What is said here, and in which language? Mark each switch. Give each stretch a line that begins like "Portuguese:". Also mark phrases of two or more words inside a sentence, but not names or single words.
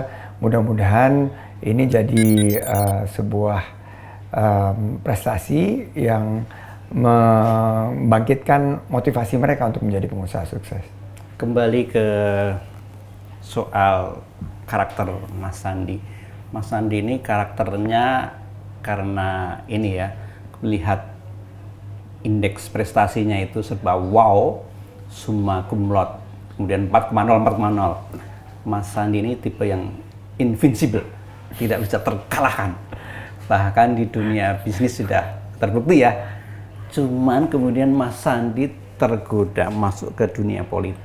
Indonesian: Mudah-mudahan ini jadi sebuah prestasi yang membangkitkan motivasi mereka untuk menjadi pengusaha sukses. Kembali ke soal karakter Mas Sandi. Mas Sandi ini karakternya karena ini ya, melihat indeks prestasinya itu serba wow,
Latin: summa cum laude,
Indonesian: kemudian 4,0. Mas Sandi ini tipe yang invincible, tidak bisa terkalahkan. Bahkan di dunia bisnis sudah terbukti ya. Cuman kemudian Mas Sandi tergoda masuk ke dunia politik.